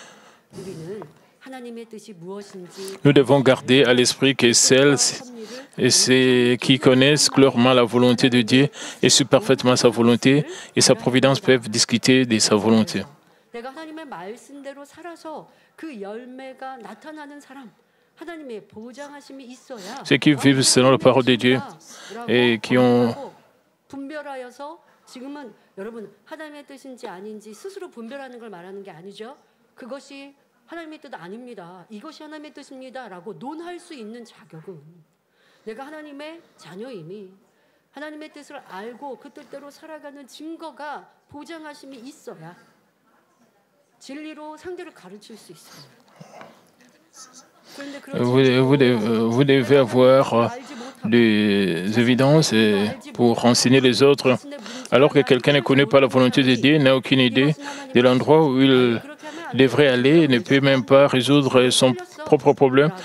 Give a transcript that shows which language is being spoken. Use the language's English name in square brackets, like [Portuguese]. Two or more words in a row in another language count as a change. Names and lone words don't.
[French] Nous devons garder à l'esprit que celles et ceux qui connaissent clairement la volonté de Dieu et suivent parfaitement sa volonté et sa providence peuvent discuter de sa volonté. Ceux qui vivent selon la parole de Dieu et qui ont [Korean] 하나님의 뜻 아닙니다. 이것이 하나님의 뜻입니다라고 논할 수 있는 자격은 내가 하나님의 자녀임이 하나님의 뜻을 알고 그 뜻대로 살아가는 증거가 보장하심이 있어야 진리로 상대를 가르칠 수 있어요. [French] Vous devez avoir des évidences pour enseigner les autres, alors que quelqu'un ne connaît pas la volonté de Dieu, n'a aucune idée de l'endroit où il devrait aller, ne peut même pas résoudre son propre problème.